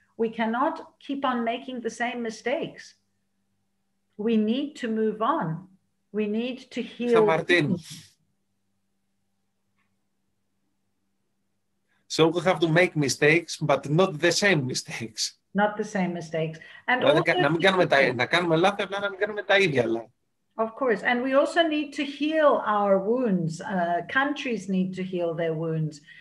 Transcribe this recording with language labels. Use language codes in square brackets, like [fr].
[en] We cannot keep on making the same mistakes. We need to move on. We need to heal. So we have to make mistakes, but not the same mistakes. Not the same mistakes. And [el] να κάνουμε λάθη, απλά να μην κάνουμε τα ίδια λάθη. [en] Of course. And we also need to heal our wounds. Countries need to heal their wounds.